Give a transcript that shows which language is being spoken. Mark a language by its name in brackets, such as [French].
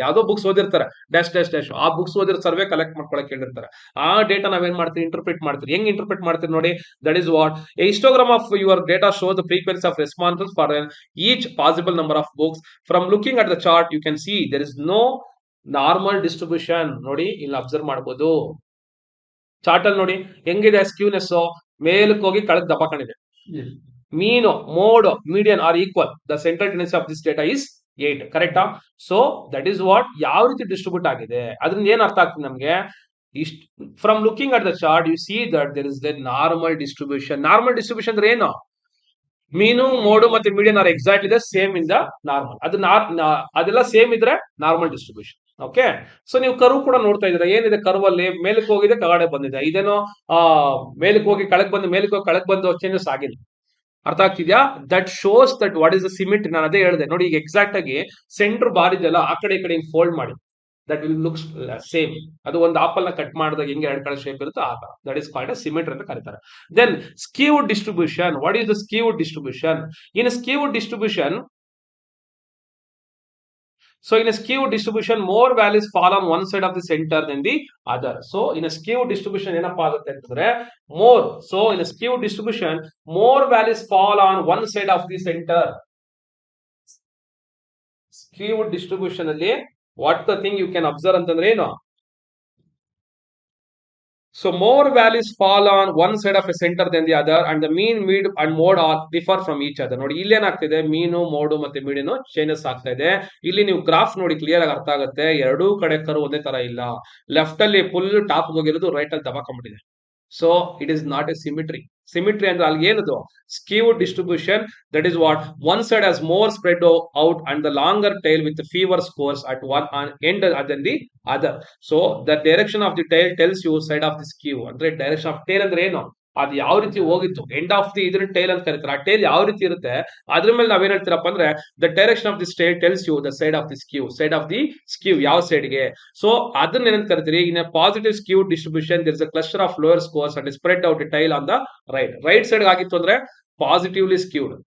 [Kannada] ಯಾವ್ದೋ ಬುಕ್ಸ್ ಓದಿರ್ತಾರೆ, dash dash dash, ಆ ಬುಕ್ಸ್ ಓದಿರೋ ಸರ್ವೆ ಕಲೆಕ್ಟ್ ಮಾಡ್ಕೊಳಕ್ ಹೇಳಿರ್ತಾರೆ. ಆ ಡೇಟಾ ನಾವೇನ್ ಮಾಡ್ತೀವಿ, ಇಂಟರ್ಪ್ರಿಟ್ ಮಾಡ್ತೀವಿ. ಹೆಂಗ್ ಇಂಟರ್ಪ್ರಿಟ್ ಮಾಡ್ತೀವಿ ನೋಡಿ, [English] That is what a histogram of your data show the frequency of responses for each possible number of books. From looking at the chart you can see there is no normal distribution. [Kannada] ನೋಡಿ, ಇಲ್ಲಿ observe ಮಾಡಬಹುದು. Chart ಅಲ್ಲಿ ನೋಡಿ ಹೆಂಗಿದೆ skewness, ಮೇಲಕ್ಕೆ ಹೋಗಿ ಕೆಳಗೆ ದಪ್ಪ ಕಾಣಿದೆ. [English] Mean, mode, median are equal. The central tendency of this data is [Kannada] 8 ಕರೆಕ್ಟಾ. [English] so that is what [Kannada] ಯಾವ ರೀತಿ ಡಿಸ್ಟ್ರಿಬ್ಯೂಟ್ ಆಗಿದೆ ಅದರಿಂದ ಏನ್ ಅರ್ಥ ಆಗ್ತದೆ ನಮ್ಗೆ. [English] ಇಷ್ಟ from looking at the chart you see that there is the normal distribution. Normal distribution ಅಂದ್ರೆ ಏನು, mean mode ಮತ್ತೆ median are exactly the same in the normal. [Kannada] ಅದು ಅದೆಲ್ಲ ಸೇಮ್ ಇದ್ರೆ ನಾರ್ಮಲ್ ಡಿಸ್ಟ್ರಿಬ್ಯೂಷನ್. ಓಕೆ, ಸೊ ನೀವು ಕರ್ವ್ ಕೂಡ ನೋಡ್ತಾ ಇದ್ದೀರಾ, ಏನಿದೆ ಕರ್ವ್ ಅಲ್ಲಿ ಮೇಲಕ್ಕೆ ಹೋಗಿದೆ ಕೆಳಗಡೆ ಬಂದಿದೆ, ಇದೇನೋ ಮೇಲಕ್ಕೆ ಹೋಗಿ ಕೆಳಗೆ ಬಂದು ಮೇಲಕ್ಕೆ ಹೋಗಿ ಕೆಳಗೆ ಬಂದು ಚೇಂಜಸ್ ಆಗಿಲ್ಲ. ಅರ್ಥ ಆಗ್ತಿದ್ಯಾ. [English] That shows that what is the symmetry. [Kannada] ನಾನು ಅದೇ ಹೇಳಿದೆ ನೋಡಿ, ಈಗ ಎಕ್ಸಾಕ್ಟ್ ಆಗಿ ಸೆಂಟರ್ ಬಾರ್ ಇದೆಯಲ್ಲ ಆ ಕಡೆ ಈ ಕಡೆ ಫೋಲ್ಡ್ ಮಾಡಿ, [English] That will looks same. [Kannada] ಅದು ಒಂದು ಆಪಲ್ ನ ಕಟ್ ಮಾಡಿದಾಗ ಹೆಂಗೆ ಎರಡು ಕಡೆ ಶೇಪ್ ಇರುತ್ತೆ ಆ ತರ, [English] that is called symmetry [Kannada] ಅಂತ ಕರೀತಾರೆ. [English] Then skewed distribution. What is the skewed distribution? In skewed distribution, so in a skewed distribution more values fall on one side of the center than the other. So in a skewed distribution [Kannada] ಏನಪ್ಪಾ ಆಗುತ್ತೆ ಅಂತಂದ್ರೆ [English] more, so in a skewed distribution more values fall on one side of the center. Skewed distribution ಅಲ್ಲಿ what the thing you can observe [Kannada] ಅಂತಂದ್ರೆ ಏನು, [English] so more values fall on one side of a center than the other and the mean, mid and mode all differ from each other. [Kannada] ನೋಡಿ ಇಲ್ಲಿ ಏನಾಗ್ತಿದೆ, ಮೀನು mode ಮತ್ತೆ median changes ಆಗ್ತಾ ಇದೆ. ಇಲ್ಲಿ ನೀವು ಗ್ರಾಫ್ ನೋಡಿ ಕ್ಲಿಯರ್ ಆಗಿ ಅರ್ಥ ಆಗುತ್ತೆ, ಎರಡೂ ಕಡೆ ಕರ್ವ್ ಒಂದೇ ತರ ಇಲ್ಲ. ಲೆಫ್ಟ್ ಅಲ್ಲಿ ಫುಲ್ ಟಾಪ್ ಹೋಗಿರೋದು ರೈಟ್ ಅಲ್ಲಿ ದಬಾಕೊಂಡ್ಬಿಟ್ಟಿದೆ. [English] So it is not a symmetry. [Kannada] Symmetry ಅಂದ್ರೆ ಅಲ್ಲಿ ಏನದು, [English] skewed distribution, that is what one side has more spread out and the longer tail with fewer scores at one end than the other. So the direction of the tail tells you side of the skew. [Kannada] ಅಂದ್ರೆ [English] direction of tail [Kannada] ಅಂದ್ರೆ ಏನು, ಅದು ಯಾವ ರೀತಿ ಹೋಗಿತ್ತು, end of the ಇದ್ರ tail ಅಂತ ಕರೀತಾರೆ. ಆ ಟೇಲ್ ಯಾವ ರೀತಿ ಇರುತ್ತೆ ಅದ್ರ ಮೇಲೆ ನಾವೇನ್ ಹೇಳ್ತೀರಪ್ಪ ಅಂದ್ರೆ [English] The direction of the tail tells you the side of the skew. Side of the skew ಯಾವ ಸೈಡ್ಗೆ. So [Kannada] ಅದನ್ನ ಏನಂತ ಕರಿತೀರಿ, [English] in a positive skew distribution there is a cluster of lower scores and spread out the tail on the right side [Kannada] ಆಗಿತ್ತು ಅಂದ್ರೆ [English] Positively skewed.